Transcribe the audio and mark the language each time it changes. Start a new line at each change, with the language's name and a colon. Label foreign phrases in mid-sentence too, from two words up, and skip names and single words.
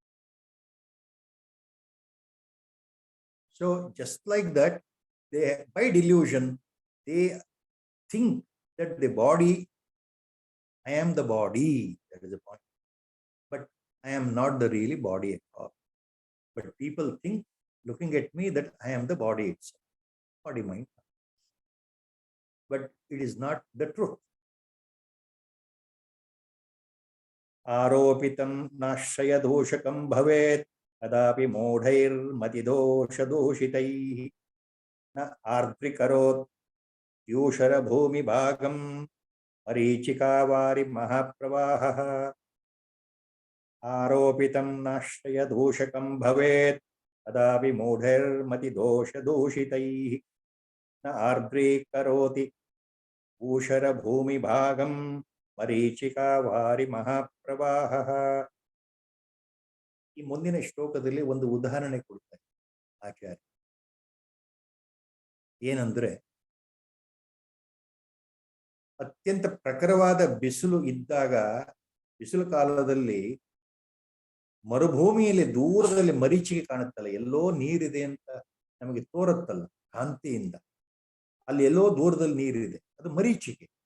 English: So just like that, they, by delusion, they think that the body, I am the body, that is the point. But I am not the really body at all. But people think, looking at me, that I am the body itself, body, mind. But it is not the truth.
Sanskrit: आरोपितं नाशय दोषकं भवेत् कदापि मोढैर् मतिदोष दोषितैः न आर्द्रीकरोत् यूषर भूमि भागं मरीचिकावारि महाप्रवाह. आरोपितं नाशय दोषकं भवेत् कदापि मोढैर् मतिदोष दोषितैः न आर्द्रीकरोति यूषर भूमि भागं ಮರೀಚಿಕಾವಾರಿ ಮಹಾಪ್ರವಾಹ.
Kannada: ಈ ಮುಂದಿನ ಶ್ಲೋಕದಲ್ಲಿ ಒಂದು ಉದಾಹರಣೆ ಕೊಡ್ತಾರೆ ಆಚಾರ್ಯ. ಏನಂದ್ರೆ, ಅತ್ಯಂತ ಪ್ರಖರವಾದ ಬಿಸಿಲು ಇದ್ದಾಗ, ಬಿಸಿಲು ಕಾಲದಲ್ಲಿ ಮರುಭೂಮಿಯಲ್ಲಿ ದೂರದಲ್ಲಿ ಮರೀಚಿಕೆ ಕಾಣುತ್ತಲ್ಲ, ಎಲ್ಲೋ ನೀರಿದೆ ಅಂತ ನಮಗೆ ತೋರುತ್ತಲ್ಲ ಕಾಂತಿಯಿಂದ, ಅಲ್ಲಿ ಎಲ್ಲೋ ದೂರದಲ್ಲಿ ನೀರಿದೆ, ಅದು ಮರೀಚಿಕೆ.